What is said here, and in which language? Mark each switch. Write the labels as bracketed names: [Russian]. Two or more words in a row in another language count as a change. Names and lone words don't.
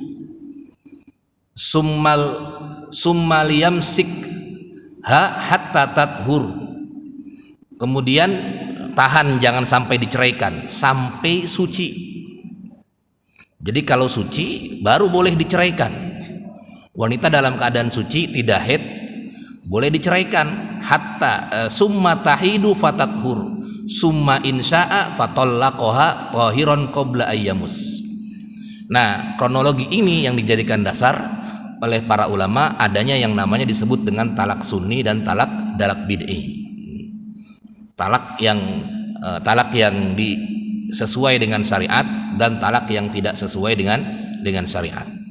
[Arabic] ثم ليمسكها حتى تطهر, [Indonesian] kemudian tahan, jangan sampai diceraikan sampai suci. Jadi kalau suci baru boleh diceraikan. Wanita dalam keadaan suci tidak haid boleh diceraikan. [Arabic] حتى ثم تحيض فتطهر ثم إن شاء فطلقها طاهرا قبل أن يمس. [Indonesian] Nah, kronologi ini yang dijadikan dasar oleh para ulama adanya yang namanya disebut dengan talak sunni dan talak bid'i. Talak yang sesuai dengan syariat dan talak yang tidak sesuai dengan syariat.